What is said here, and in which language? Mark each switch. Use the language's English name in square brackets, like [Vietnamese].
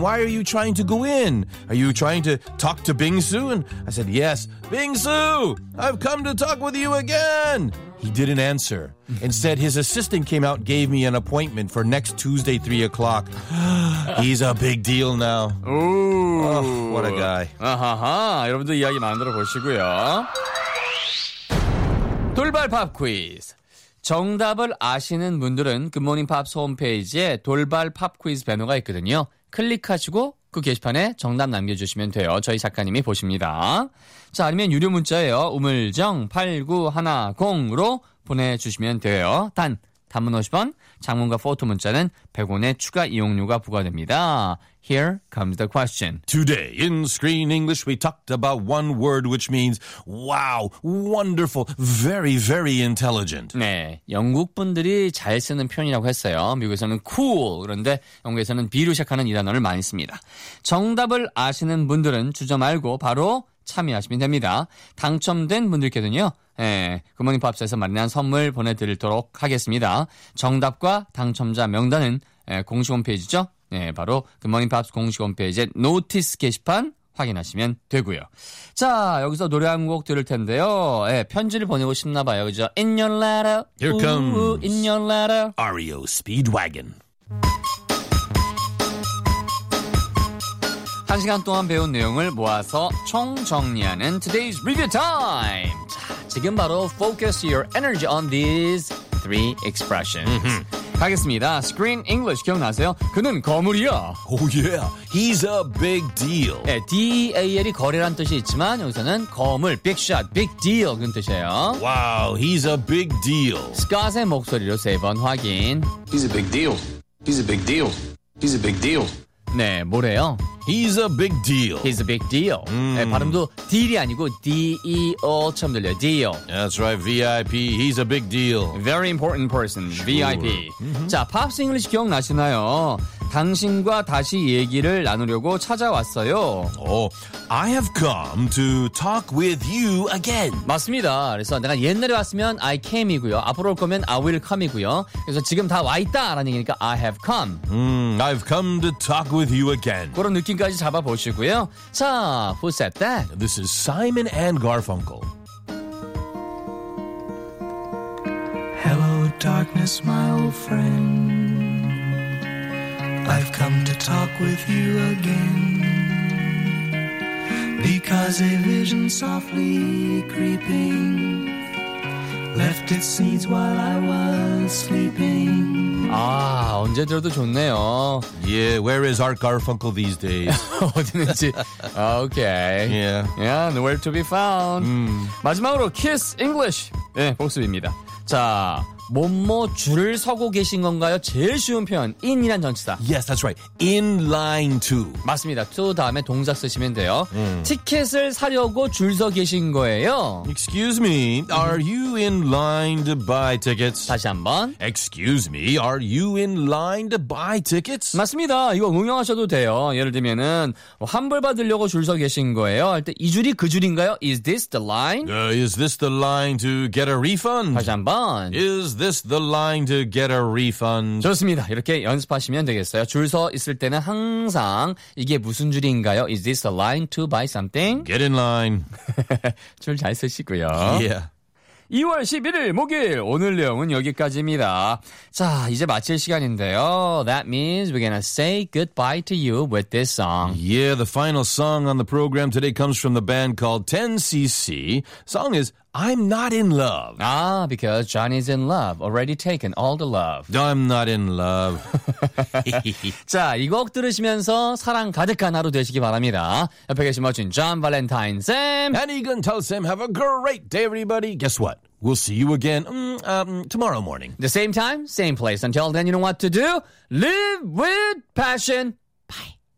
[English] Why are you trying to go in? Are you trying to talk to Bingsu? And I said, yes. Bingsu, I've come to talk with you again. He didn't answer. Instead, his assistant came out and gave me an appointment for next Tuesday, 3 o'clock. He's a big deal now. Ooh. Oh, what a guy. Uh-huh. [Korean] 여러분도 이야기 만들어 보시고요. 돌발 팝 퀴즈. 정답을 아시는 분들은 굿모닝 팝스 홈페이지에 돌발 팝 퀴즈 배너가 있거든요. 클릭하시고 그 게시판에 정답 남겨주시면 돼요. 저희 작가님이 보십니다. 자, 아니면 유료 문자예요. 우물정8910으로 보내주시면 돼요. 단, 단문 50원, 장문과 포토 문자는 100원의 추가 이용료가 부과됩니다. [English] Here comes the question. Today in Screen English, we talked about one word which means wow, wonderful, very, very intelligent. [Korean] 네, 영국 분들이 잘 쓰는 표현이라고 했어요. 미국에서는 cool, 그런데 영국에서는 B로 시작하는 이 단어를 많이 씁니다. 정답을 아시는 분들은 주저 말고 바로 참여하시면 됩니다. 당첨된 분들께는요, 예, 굿모닝 팝스에서 마련한 선물 보내드리도록 하겠습니다. 정답과 당첨자 명단은 공식 홈페이지죠. 네, 바로 굿모닝 팝스 공식 홈페이지의 노티스 게시판 확인하시면 되고요. 자, 여기서 노래 한 곡 들을 텐데요. 예, 편지를 보내고 싶나 봐요. [English] 그죠? In your letter. Here comes. Ooh, in your letter. REO Speedwagon. [Korean] 한 시간 동안 배운 내용을 모아서 총정리하는 Today's Review Time. 자, 지금 바로 [English] Focus your energy on these three expressions. [Korean] 가겠습니다. Screen English 기억나세요? 그는 거물이야. [English] Oh yeah, he's a big deal. [Korean] 네, D-A-L이 거래란 뜻이 있지만 여기서는 거물, big shot, big deal 그런 뜻이에요. [English] Wow, he's a big deal. [Korean] Scott의 목소리로 세 번 확인. [English] He's a big deal. He's a big deal. He's a big deal. [Korean] 네, 뭐래요? [English] He's a big deal. He's a big deal. [Korean] 네, 발음도 deal이 아니고 D-E-O처럼 들려요. [English] Deal. That's right. VIP. He's a big deal. Very important person. Sure. VIP. Mm-hmm. [Korean] 자, Pops English 기억나시나요? 당신과 다시 얘기를 나누려고 찾아왔어요. [English] Oh, I have come to talk with you again. [Korean] 맞습니다. 그래서 내가 옛날에 왔으면 [English] I came [Korean] 이고요. 앞으로 올 거면 [English] I will come [Korean] 이고요. 그래서 지금 다 와있다라는 얘기니까 [English] I have come. I've come to talk with you again. [Korean] 그런 느낌까지 잡아보시고요. [English] 자, who said that? This is Simon and Garfunkel. Hello darkness, my old friend. I've come to talk with you again because a vision softly creeping left its seeds while I was sleeping. [Korean] 아, 언제 들어도 좋네요. [English] Yeah, where is Art Garfunkel these days? [Korean] 어디는지. [English] Okay. Yeah. Yeah, nowhere to be found. [Korean] 마지막으로 Kiss English. 예, 네, 복습입니다. 자, 뭐뭐 줄을 서고 계신 건가요? 제일 쉬운 표현, in이란 전치사. [English] Yes, that's right. In line to. [Korean] 맞습니다. to 다음에 동사 쓰시면 돼요. 티켓을 사려고 줄 서 계신 거예요. [English] Excuse me, are you in line to buy tickets? [Korean] 다시 한번. [English] Excuse me, are you in line to buy tickets? [Korean] 맞습니다. 이거 응용하셔도 돼요. 예를 들면은 환불 받으려고 줄 서 계신 거예요. 할 때 이 줄이 그 줄인가요? [English] Is this the line? Is this the line to get a refund? [Korean] 다시 한번. [English] Is this the line to get a refund? [Korean] 좋습니다. 이렇게 연습하시면 되겠어요. 줄 서 있을 때는 항상 이게 무슨 줄인가요? [English] Is this the line to buy something? Get in line. [Korean] 줄 잘 쓰시고요. [English] Yeah. [Korean] 2월 11일 목요일 오늘 내용은 여기까지입니다. 자, 이제 마칠 시간인데요. [English] That means we're gonna say goodbye to you with this song. Yeah, the final song on the program today comes from the band called 10cc. Song is I'm Not In Love. Ah, because Johnny's in love. Already taken all the love. I'm not in love. [Korean] 자, 이 곡 들으시면서 사랑 가득한 하루 되시기 바랍니다. 옆에 계신 멋진 John Valentine, Sam. [English] And Egan, tell Sam, have a great day, everybody. Guess what? We'll see you again tomorrow morning. The same time, same place. Until then, you know what to do? Live with passion. Bye.